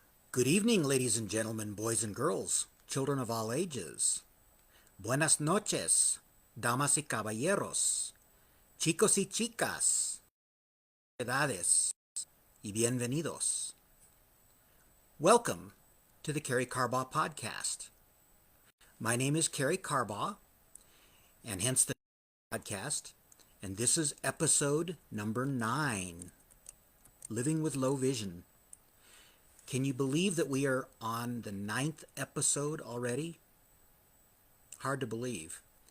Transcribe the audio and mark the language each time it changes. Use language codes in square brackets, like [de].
[en] Good evening, ladies and gentlemen, boys and girls, children of all ages. [es] Buenas noches, damas y caballeros, chicos y chicas, edades, y bienvenidos. [en] Welcome to the Karey Carbaugh podcast. My name is Karey Carbaugh, and hence the podcast, and this is episode number 9, Living with Low Vision. Can you believe that we are on the 9th episode already? Hard to believe.